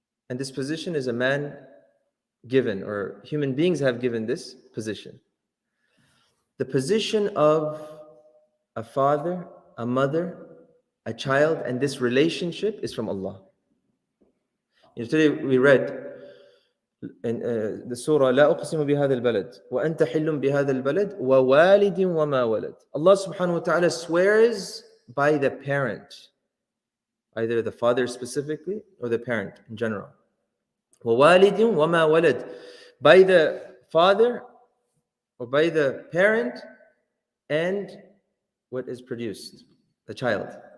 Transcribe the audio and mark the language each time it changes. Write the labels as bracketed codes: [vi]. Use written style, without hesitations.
[en] And this position is a man given, or human beings have given this position. The position of a father, a mother, a child, and this relationship is from Allah. Today we read in the surah, [ar] لا أقسم بهذا البلد وأنت حل بهذا البلد ووالد وما ولد. [en] Allah subhanahu wa ta'ala swears by the parent, either the father specifically or the parent in general. [ar] ووالد وما ولد, [en] by the father or by the parent and what is produced, the child.